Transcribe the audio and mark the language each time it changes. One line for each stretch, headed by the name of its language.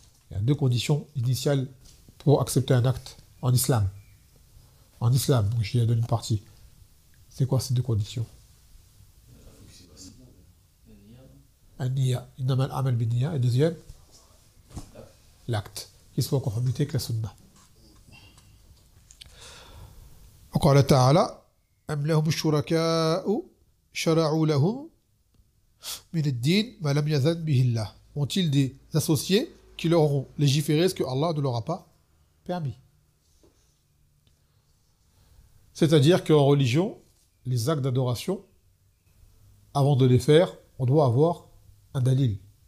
French: Il y a deux conditions initiales pour accepter un acte en islam. En islam, donc je lui ai donné une partie. C'est quoi ces deux conditions? An-niyya,
Arabic: innama al-amal bin-niyya,
French: et deuxième, l'acte, qui soit en conformité avec la sunna.
Arabic: وقال تعالى أم لهم الشركاء شرعوا لهم من الدين ما لم يأذن به الله.
French: Ont-ils des associés qui leur auront légiféré ce que Allah ne leur a pas permis? C'est-à-dire qu'en religion, les actes d'adoration, avant de les faire, on doit avoir un dalil.